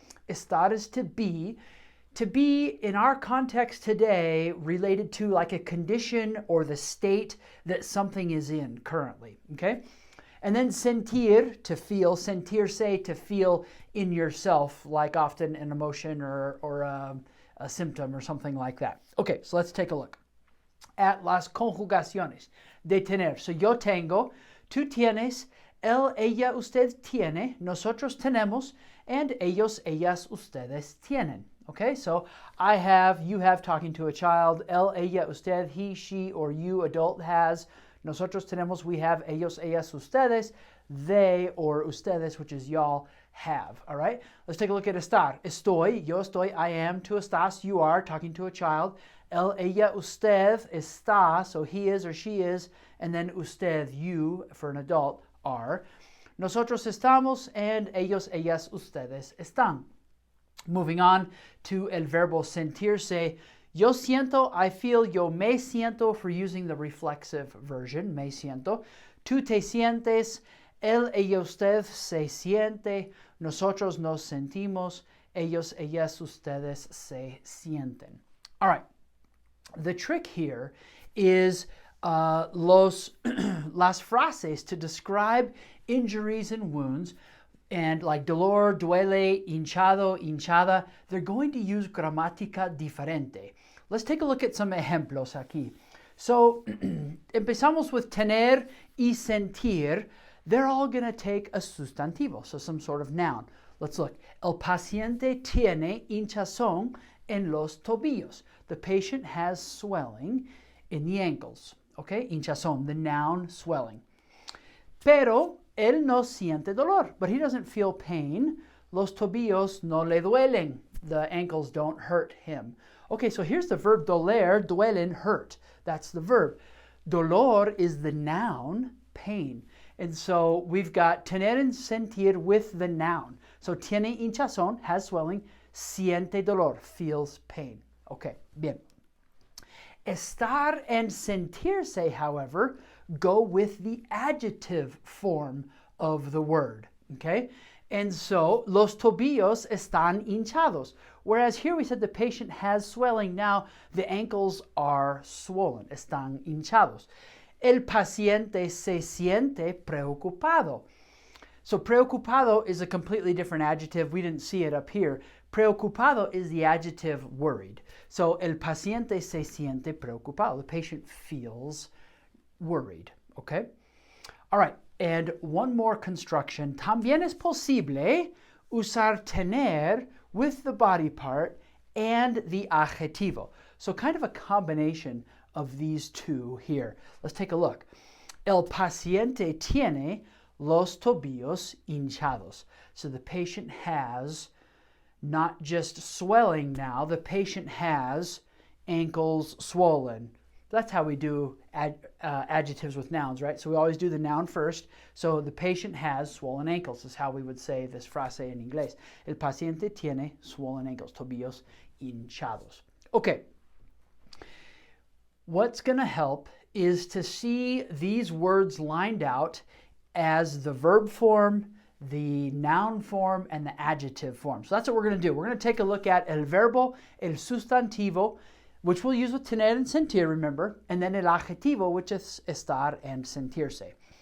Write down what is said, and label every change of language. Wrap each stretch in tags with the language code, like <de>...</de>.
<en>Estar is to be. To be, in our context today, related to like a condition or the state that something is in currently, okay? And then sentir, to feel. Sentirse, to feel in yourself, like often an emotion or a symptom or something like that. Okay, so let's take a look at</en> <es>las conjugaciones de tener. So yo tengo, tú tienes, él, ella, usted tiene, nosotros tenemos, and ellos, ellas, ustedes tienen.</es> <en>Okay, so I have, you have talking to a child, él, ella, usted, he, she, or you, adult has,</en> <es>nosotros tenemos,</es> <en>we have,</en> <es>ellos, ellas, ustedes,</es> <en>they, or ustedes, which is y'all, have. All right, let's take a look at estar.</en> <es>Estoy, yo estoy,</es> <en>I am,</en> <es>tú estás,</es> <en>you are, talking to a child.</en> <es>Él, ella, usted, está,</es> <en>so he is or she is, and then usted, you, for an adult, are.</en> <es>Nosotros estamos, and ellos, ellas, ustedes están.</es> <en>Moving on to</en> <es>el verbo sentirse. Yo siento,</es> <en>I feel,</en> <es>yo me siento,</es> <en>for using the reflexive version, me siento.</en> <es>Tú te sientes, él, ella, usted se siente, nosotros nos sentimos, ellos, ellas, ustedes se sienten.</es> <en>All right. The trick here is las frases to describe injuries and wounds, and like dolor, duele, hinchado, hinchada, they're going to use</en> <es>gramática diferente.</es> <en>Let's take a look at some</en> <es>ejemplos aquí.</es> <en>So, empezamos with</en> <es>tener y sentir.</es> <en>They're all going to take a sustantivo, so some sort of noun. Let's look.</en> <es>El paciente tiene hinchazón en los tobillos.</es> <en>The patient has swelling in the ankles. Okay, hinchazón, the noun, swelling.</en> <es>Pero él no siente dolor,</es> <en>but he doesn't feel pain.</en> <es>Los tobillos no le duelen.</es> <en>The ankles don't hurt him. Okay, so here's the verb doler, duelen, hurt. That's the verb. Dolor is the noun, pain. And so we've got tener and sentir with the noun. So tiene hinchazón, has swelling,</en> <es>siente dolor,</es> <en>feels pain. Okay, bien. Estar and sentirse, however, go with the adjective form of the word, okay?</en> <es>And so, los tobillos están hinchados.</es> <en>Whereas here we said the patient has swelling. Now, the ankles are swollen,</en> <es>están hinchados. El paciente se siente preocupado.</es> <en>So preocupado is a completely different adjective. We didn't see it up here. Preocupado is the adjective worried.</en> <es>So el paciente se siente preocupado.</es> <en>The patient feels worried. Okay? All right. And one more construction.</en> <es>También es posible usar tener</es> <en>with the body part and the</en> <es>adjetivo.</es> <en>So kind of a combination of these two here. Let's take a look.</en> <es>El paciente tiene los tobillos hinchados.</es> <en>So the patient has not just swelling now, the patient has ankles swollen. That's how we do adjectives with nouns, right? So we always do the noun first. So the patient has swollen ankles is how we would say this frase in inglés.</en> <es>El paciente tiene</es> <en>swollen ankles,</en> <es>tobillos hinchados.</es> <en>Okay. What's going to help is to see these words lined out as the verb form, the noun form, and the adjective form. So that's what we're going to do. We're going to take a look at</en> <es>el verbo, el sustantivo,</es> <en>which we'll use with tener and sentir, remember, and then el adjetivo, which is estar and sentirse.</en>